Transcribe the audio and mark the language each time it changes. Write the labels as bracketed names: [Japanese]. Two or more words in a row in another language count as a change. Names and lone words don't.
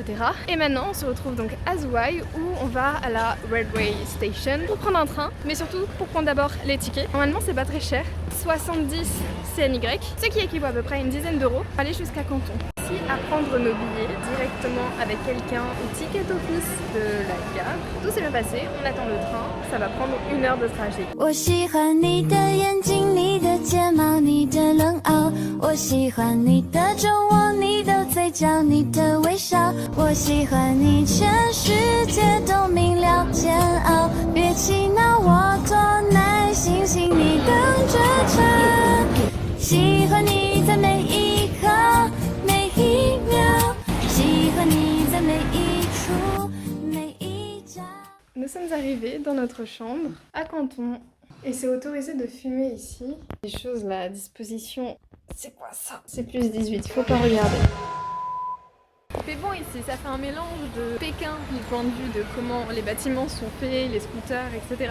[French] Et maintenant on se retrouve donc à Zhuhai où on va à la [English] Railway Station [French] pour prendre un train, mais surtout pour prendre d'abord les tickets. Normalement c'est pas très cher, 70 CNY, ce qui équivaut à peu près à une dizaine d'euros pour aller jusqu'à Canton. Ici à prendre nos billets directement avec quelqu'un au [English] ticket office [French] de la gare. Tout s'est bien passé, on attend le train, ça va prendre 1 heure de trajet. [Chinese] 我喜欢你的眼睛，你的睫毛，你的冷傲，我喜欢你的酒窝，你的嘴角，你的微笑，我喜欢你，全世界都明了煎熬，别气恼，我多耐心，请你等着瞧，喜欢你在每一刻每一秒，喜欢你在每一处每一角。 [French] Nous sommes arrivés dans notre chambre à Canton et c'est autorisé de fumer ici. Les choses là à disposition, c'est quoi ça? C'est plus 18, faut pas regarder. C'est bon ici, ça fait un mélange de Pékin du point de vue de comment les bâtiments sont faits, les scooters, etc.